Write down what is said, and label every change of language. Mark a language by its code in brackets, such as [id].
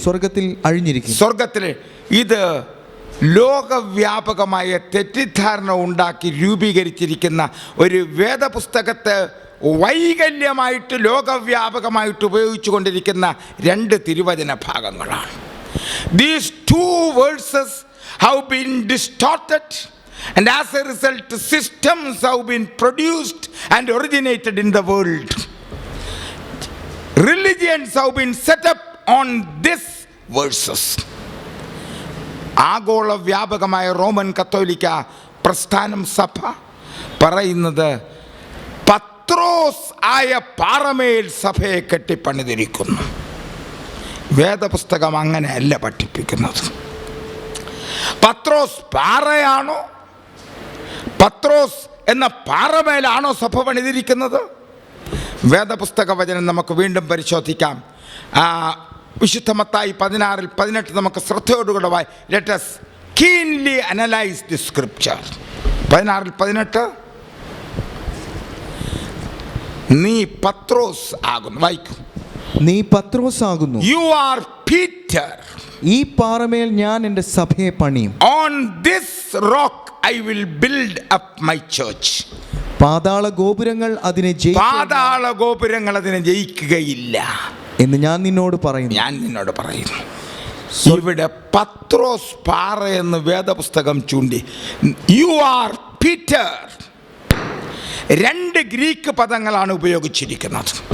[ml] സ്വർഗത്തിൽ അഴിഞ്ഞിരിക്കും. സ്വർഗത്തിൽ. ഇത് ലോകവ്യാപകമായ തെറ്റിദ്ധാരണ ഉണ്ടാക്കി രൂപീകരിച്ചിരിക്കുന്ന ഒരു വേദപുസ്തകത്തെ വൈകല്യമായിട്ട് ലോകവ്യാപകമായിട്ട് ഉപയോഗിച്ചു കൊണ്ടിരിക്കുന്ന രണ്ട് തിരുവചന ഭാഗങ്ങളാണ്. [en] These two verses have been distorted, and as a result systems have been produced and originated in the world. Religions have been set up on these verses. [ml] ആഗോള വ്യാപകമായ റോമൻ കത്തോലിക്ക പ്രസ്ഥാനം സഭ പറയുന്നത് പത്രോസ് ആയ പാറമേൽ സഭയെ കെട്ടിപ്പണിതിരിക്കുന്നു. വേദപുസ്തകം അങ്ങനെയല്ല പഠിപ്പിക്കുന്നത്. പത്രോസ് പാറയാണോ? പത്രോസ് എന്ന പാറമേലാണോ സഭ പണിതിരിക്കുന്നത്? വേദപുസ്തക വചനം നമുക്ക് വീണ്ടും പരിശോധിക്കാം. വിശുദ്ധ മത്തായി 16:18 നമുക്ക് ശ്രദ്ധയോടുകൂടെ [en] Let us keenly analyze the scripture. [ml] 16:18 നീ പത്രോസ് ആകുന്നു. വായിക്കും. നീ പത്രോസ് ആകുന്നു. [en] You are Peter. [ml] ഈ പാറമേൽ ഞാൻ എൻ്റെ സഭയെ പണിയും. [en] On this rock I will build up my church. [ml] പാതാള ഗോപുരങ്ങൾ അതിനെ പാതാള ഗോപുരങ്ങൾ അതിനെ ജയിക്കുകയില്ല എന്ന് ഞാൻ നിന്നോട് പറയുന്നു. ഇവിടെ പത്രോസ് പാറ എന്ന് വേദപുസ്തകം ചൂണ്ടി. [en] You are Peter. [ml] രണ്ട് ഗ്രീക്ക് പദങ്ങളാണ് ഉപയോഗിച്ചിരിക്കുന്നത്.